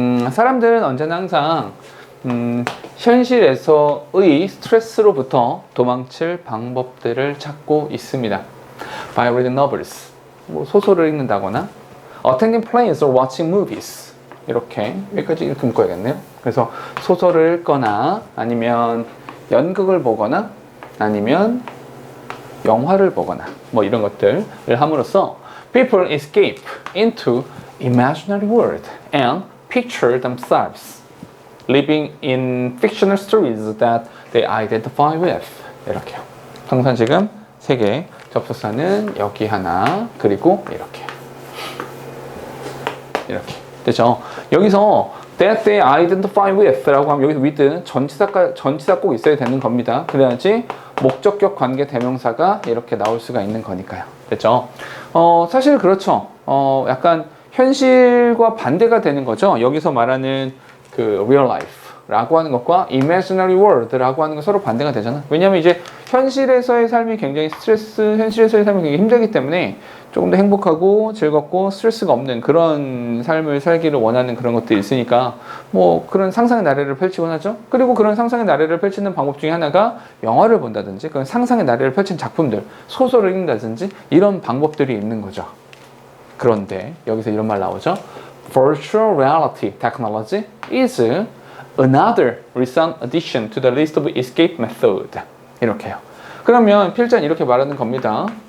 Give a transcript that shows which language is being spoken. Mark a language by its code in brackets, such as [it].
[ko] 사람들은 언제나 항상 현실에서의 스트레스로부터 도망칠 방법들을 찾고 있습니다. [en] By reading novels, [ko] 뭐 소설을 읽는다거나 [en] attending plays or watching movies. [ko] 이렇게 여기까지 이렇게 묶어야겠네요. 그래서 소설을 읽거나 아니면 연극을 보거나 아니면 영화를 보거나 뭐 이런 것들을 함으로써 [en] people escape into imaginary world and picture themselves living in fictional stories that they identify with. [ko] 이렇게요. 동산 지금 3개, 접속사는 여기 하나, 그리고 이렇게 됐죠? 여기서 [en] that they identify with [ko] 라고 하면 여기서 with 전치사 꼭 있어야 되는 겁니다. 그래야지 목적격 관계 대명사가 이렇게 나올 수가 있는 거니까요. 됐죠? 사실 그렇죠. 약간 현실과 반대가 되는 거죠. 여기서 말하는 그 [en] real life [ko] 라고 하는 것과 [en] imaginary world [ko] 라고 하는 건 서로 반대가 되잖아. 왜냐면 이제 현실에서의 삶이 굉장히 현실에서의 삶이 굉장히 힘들기 때문에 조금 더 행복하고 즐겁고 스트레스가 없는 그런 삶을 살기를 원하는 그런 것들이 있으니까 뭐 그런 상상의 나래를 펼치곤 하죠. 그리고 그런 상상의 나래를 펼치는 방법 중에 하나가 영화를 본다든지 그런 상상의 나래를 펼친 작품들, 소설을 읽는다든지 이런 방법들이 있는 거죠. 그런데 여기서 이런 말 나오죠. [en] Virtual reality technology is another recent addition to the list of escape method. [ko] 이렇게요. 그러면 필자는 이렇게 말하는 겁니다.